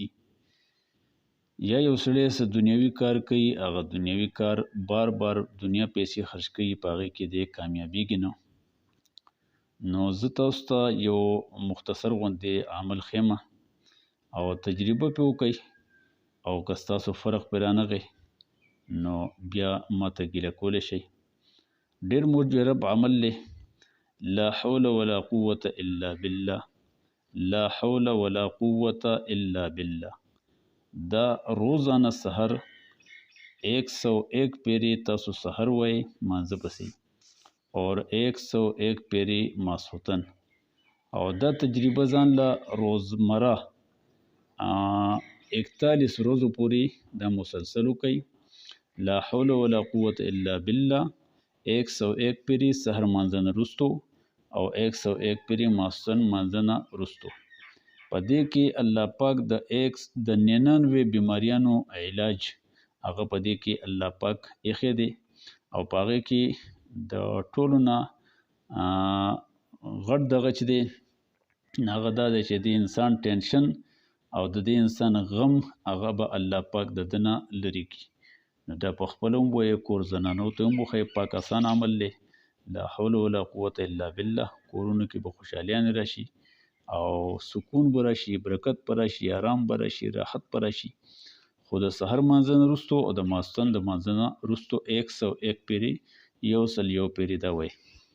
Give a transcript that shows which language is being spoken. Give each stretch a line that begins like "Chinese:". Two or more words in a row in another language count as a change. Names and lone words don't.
Pashto: یا یو سړی څه دنیوي کار کوي، هغه دنیوي کار بار بار دنیا پیسې خرج کوي، په هغې کې دی کامیابیږي نه. نو زه تاسو ته یو مختصر غوندې عمل ښیم او تجربه پې وکئ او که ستاسو فرق پې رانغی نو بیا ماته ګیله کولی شئ. ډېر مجرب عمل دی.
Arabic: لا حول ولا قوة الا بالله، لا حول ولا قوة الا بالله.
Pashto: دا روزانه سحر 101 پیرې تاسو سحر وایئ مانځه پسې اور 101 پیری ماسخوتن، او دا تجربه ځان له روزمره 41 روزو پوری دا مسلسل وکئ.
Arabic: لا حول ولا قوة الا بالله
Pashto: 101 پیری سحر مانځنه رستو او 101 پیری ماسخوتن مانځنه رستو. په دې کې الله پاک د 99 بیماریانو علاج هغه په دې کې الله پاک ایښی دی او په هغې کې د ټولو نه غټ دغه چې دی هغه دا دی چې د انسان ټینشن او د دې انسان غم هغه به الله پاک د ده نه لرې کړي. نو دا په خپله هم ووایئ، کور زنانو ته هم وښایئ، پاک اسان عمل دی.
Arabic: لا حول ولا قوة الا بالله.
Pashto: کورونو کې به خوشحالیانې راشي او سکون به راشي، برکت به راشي، آرام به راشي، راحت به راشي. خو د سحر مانځه نه وروستو او د ماسخوتن د مانځه نه وروستو 101 پیرې 101 پیرې دا وایي.